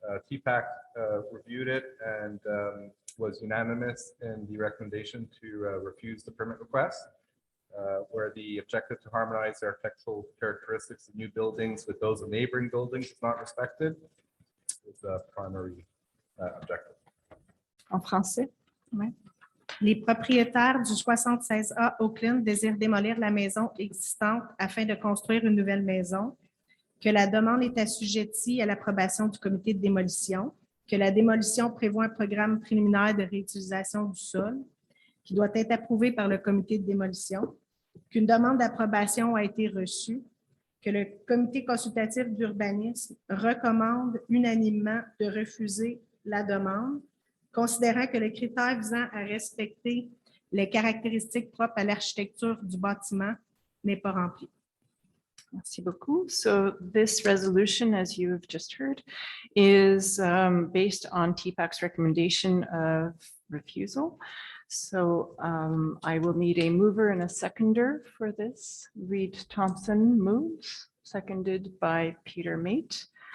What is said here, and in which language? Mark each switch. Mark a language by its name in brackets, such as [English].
[English] TPAC reviewed it and was unanimous in the recommendation to refuse the permit request, where the objective to harmonize the architectural characteristics of new buildings with those of neighboring buildings is not respected is the primary objective. [French] En français? Ouais. Les propriétaires du 76A Oakland désirent démolir la maison existante afin de construire une nouvelle maison, que la demande est assujettie à l'approbation du comité de démolition, que la démolition prévoit un programme préliminaire de réutilisation du sol qui doit être approuvé par le comité de démolition, qu'une demande d'approbation a été reçue, que le comité consultatif d'urbanisme recommande unanimement de refuser la demande, considérant que le critère visant à respecter les caractéristiques propres à l'architecture du bâtiment n'est pas rempli. Merci beaucoup. [English] So this resolution, as you have just heard, is based on TPAC's recommendation of refusal. So I will need a mover and a seconder for this. Reed Thompson moves, seconded by Peter Mate.